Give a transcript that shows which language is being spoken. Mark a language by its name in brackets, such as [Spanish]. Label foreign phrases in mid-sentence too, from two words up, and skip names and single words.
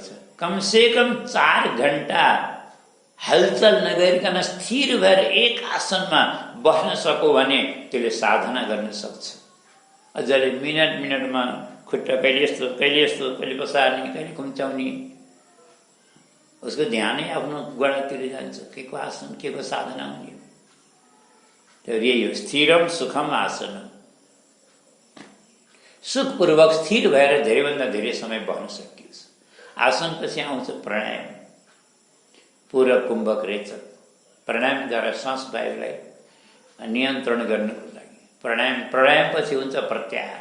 [Nepali] कमसेकम 4 घण्टा हलचल नगरिकन स्थिर भएर एक आसनमा बस्न सक्यो भने त्यसले साधना गर्न सक्छ। अझले मिनटमा खुट्टा कहिले यस्तो कहिले पसार्ने, कहिले खुम्चाउने, उसको ध्यानै आफ्नो गोडातिर जान्छ। के को आसन, के को साधना हुने? यही हो [Sanskrit] स्थिरम सुखम आसन। [Nepali] सुखपूर्वक स्थिर भएर धेरैभन्दा धेरै समय बस्न सकियोस्। आसनपछि आउँछ प्राणायाम, पूरा कुम्भक रेचक। प्राणायामद्वारा श्वास वायुलाई नियन्त्रण गर्नको लागि प्राणायामपछि हुन्छ प्रत्याहार।